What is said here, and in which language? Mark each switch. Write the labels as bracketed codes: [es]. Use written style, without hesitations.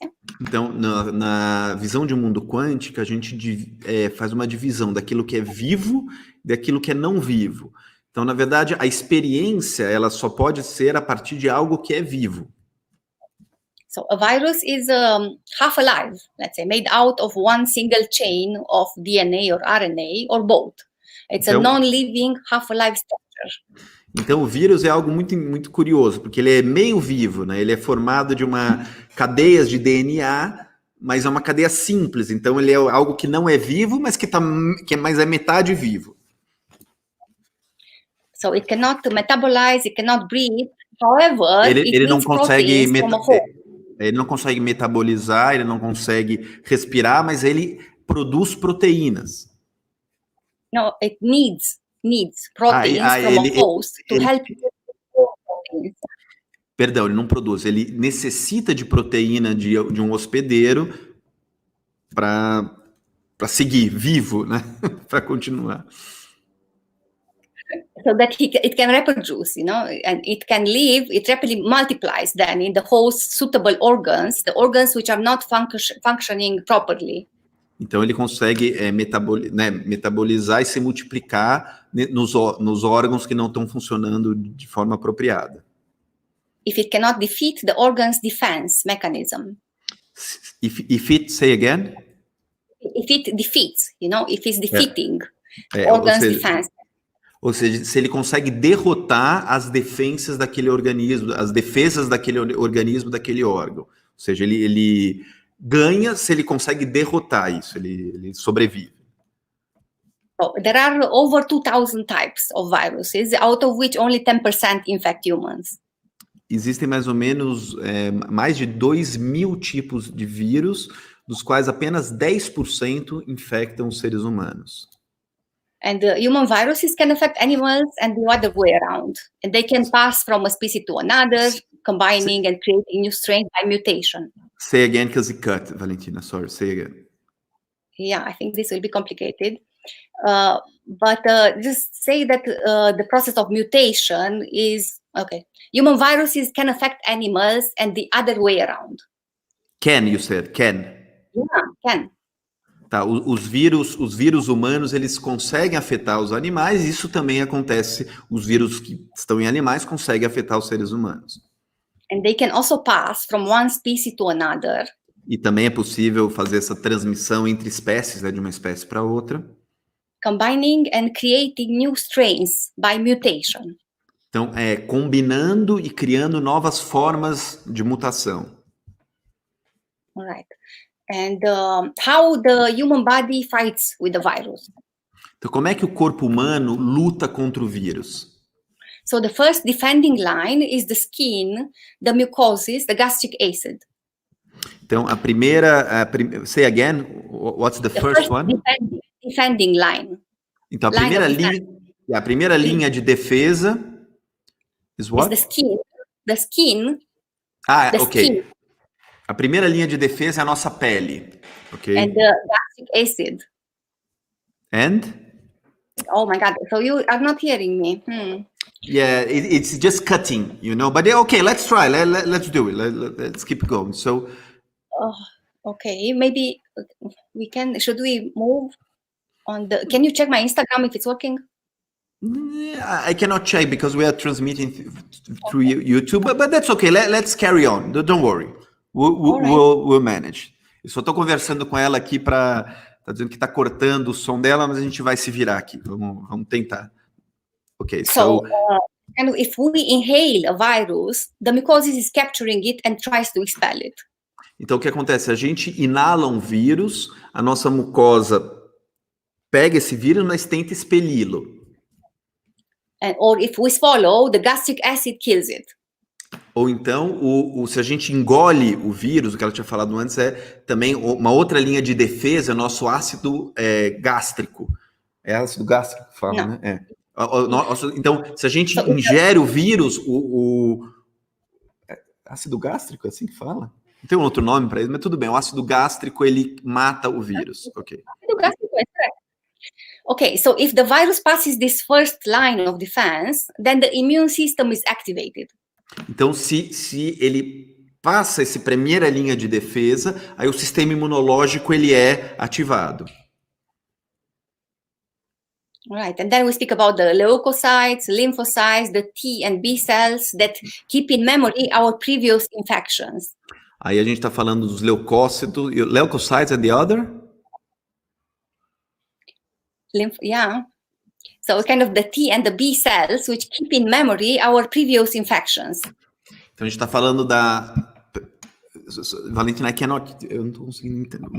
[en] Yeah? [pt] Então, na visão de mundo quântica, a gente faz uma divisão daquilo que é vivo e daquilo que é não vivo. Então, na verdade, a experiência ela só pode ser a partir de algo que é vivo. [en] So a virus is half alive, let's say, made out of one single chain of DNA or RNA or both. It's a non-living, half alive structure. [pt] Então, o vírus é algo muito, muito curioso, porque ele é meio vivo, né? Ele é formado de cadeias de DNA, mas é uma cadeia simples. Então, ele é algo que não é vivo, mas mas é metade vivo. [en] So it cannot metabolize, it cannot breathe. However, [pt] ele não consegue ele não consegue metabolizar, ele não consegue respirar, mas ele produz proteínas. [en] No, it needs proteins from a host to help. [pt] Perdão, ele não produz, ele necessita de proteína de um hospedeiro para seguir vivo, né? Para continuar. [en] So that it can reproduce, and it can live, it rapidly multiplies then in the host suitable organs, the organs which are not functioning properly. [pt] Então ele consegue metabolizar e se multiplicar nos órgãos que não estão funcionando de forma apropriada. [en] If it cannot defeat the organ's defense mechanism. If it, say again? If it defeats, if it's defeating organ's defense. [pt] Ou seja, se ele consegue derrotar as defesas daquele organismo, daquele órgão. Ou seja, ele ganha se ele consegue derrotar isso, ele sobrevive. [en] So, there are over 2,000 types of viruses, out of which only 10% infect humans. [pt] Existem mais ou menos mais de 2.000 tipos de vírus, dos quais apenas 10% infectam os seres humanos. [en] And human viruses can affect animals and the other way around. And they can pass from a species to another, combining and creating new strains by mutation. Say again, because it cut, Valentina. Sorry, say again. Yeah, I think this will be complicated. But just say that the process of mutation is, okay. Human viruses can affect animals and the other way around. Can, you said, can. Yeah, can. [pt] Tá, os vírus humanos, eles conseguem afetar os animais, e isso também acontece, os vírus que estão em animais conseguem afetar os seres humanos. [en] And they can also pass from one species to another. [pt] E também é possível fazer essa transmissão entre espécies, de uma espécie para outra. [en] Combining and creating new strains by mutation. [pt] Então, combinando e criando novas formas de mutação. [en] All right. And how the human body fights with the virus. [pt] Então, como é que o corpo humano luta contra o vírus? [en] So the first defending line is the skin, the mucosis, the gastric acid. [pt] Então, a primeira, [en] say again, what's the first one? Defending line. [pt] Então, a primeira linha de defesa [en] is what? Is the skin. Ok. Skin. [pt] A primeira linha de defesa é a nossa pele, ok? [en] And the gastric acid. And? Oh my God! So you are not hearing me. Yeah, it's just cutting, But okay, let's try. Let's do it. Let's keep going. So. Okay, maybe we can. Should we move on the? Can you check my Instagram if it's working? I cannot check because we are transmitting through YouTube, but that's okay. Let's carry on. Don't worry. We'll manage. [pt] Eu só estou conversando com ela aqui tá dizendo que está cortando o som dela, mas a gente vai se virar aqui. Vamos tentar. Ok, [en] so and if we inhale a virus, the mucosis is capturing it and tries to expel it. [pt] Então, o que acontece? A gente inala um vírus, a nossa mucosa pega esse vírus, mas tenta expeli-lo. Or if we swallow, the gastric acid kills it. Ou então, se a gente engole o vírus, o que ela tinha falado antes, é também uma outra linha de defesa, nosso ácido gástrico. É ácido gástrico que fala, Não. né? Então, se a gente ingere o vírus, ácido gástrico, é assim que fala? Não tem um outro nome para isso, mas tudo bem. O ácido gástrico, ele mata o vírus. Ok. [en] Okay, so if the virus passes this first line of defense, then the immune system is activated. [pt] Então, se ele passa essa primeira linha de defesa, aí o sistema imunológico ele é ativado. [en] Right, and then we speak about the leukocytes, lymphocytes, the T and B cells that keep in memory our previous infections. [pt] Aí a gente está falando dos leucócitos, [en] leukocytes and the other? Yeah. So kind of the T and the B cells which keep in memory our previous infections. [pt] Então a gente está falando da... Valentina, eu não estou conseguindo entender.